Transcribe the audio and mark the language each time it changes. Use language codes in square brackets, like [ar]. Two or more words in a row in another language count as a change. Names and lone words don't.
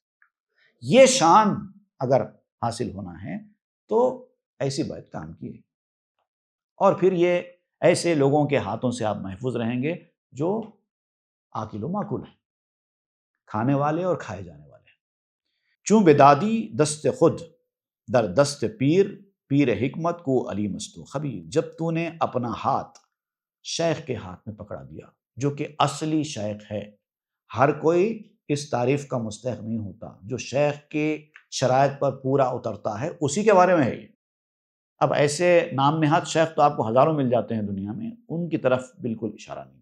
[ur] یہ شان اگر حاصل ہونا ہے تو ایسی بیعت کام کی ہے، اور پھر یہ ایسے لوگوں کے ہاتھوں سے آپ محفوظ رہیں گے جو [ar] آکل و ماکل [ur] ہیں، کھانے والے اور کھائے جانے والے ہیں۔ [fa] چوں بدادی دست خود در دست پیر، پیر حکمت کو علیم است و خبیر، [ur] جب تو نے اپنا ہاتھ شیخ کے ہاتھ میں پکڑا دیا جو کہ اصلی شیخ ہے، ہر کوئی اس تعریف کا مستحق نہیں ہوتا، جو شیخ کے شرائط پر پورا اترتا ہے اسی کے بارے میں ہے یہ۔ اب ایسے نام نہاد شیخ تو آپ کو ہزاروں مل جاتے ہیں دنیا میں، ان کی طرف بالکل اشارہ نہیں۔